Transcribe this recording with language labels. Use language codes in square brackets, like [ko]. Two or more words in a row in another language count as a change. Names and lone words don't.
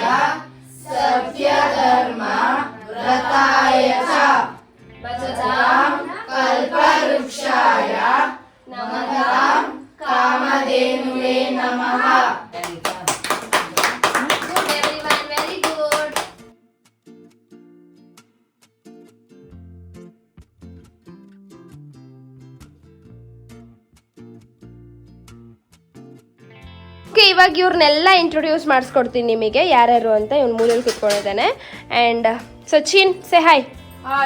[sa] सत्यधर्म व्रताय च भजतां कल्पवृक्षाय नमतां कामधेनुवे नमः. [en] Very good. [kn] ಓಕೆ, ಇವಾಗ ಇವ್ರನ್ನೆಲ್ಲ ಇಂಟ್ರೊಡ್ಯೂಸ್ ಮಾಡಿಸ್ಕೊಡ್ತೀನಿ ನಿಮಗೆ ಯಾರ್ಯಾರು ಅಂತ. ಇವ್ನು ಮೂಲೆಯಲ್ಲಿ ಕುತ್ಕೊಂಡಿದ್ದಾನೆ. [en] and Sachin say hi. hi.